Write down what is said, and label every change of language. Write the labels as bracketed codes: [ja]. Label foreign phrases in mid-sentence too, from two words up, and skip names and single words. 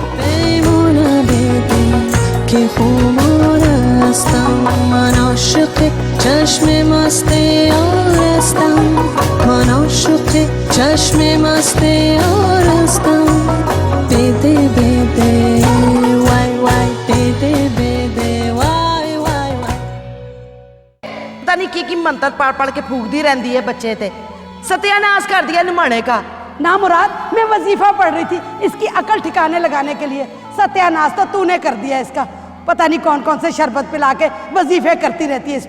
[fa] پیمانه بده که خمار هستم، من عاشق چشم مست یار هستم، من عاشق چشم مست یار هستم. بده بده وای وای، بده بده وای وای وای. [hi] पता नहीं की मंत्र पढ़ पढ़ के फूकती रहती है बच्चे थे। सत्यानाश कर दिया निमाने का। ना मुराद, मैं वजीफा पढ़ रही थी इसकी अकल ठिकाने लगाने के लिए। सत्यानाश तो तूने कर दिया इसका। पता नहीं कौन कौन से शरबत पिला के वजीफे करती रहती है इस पे।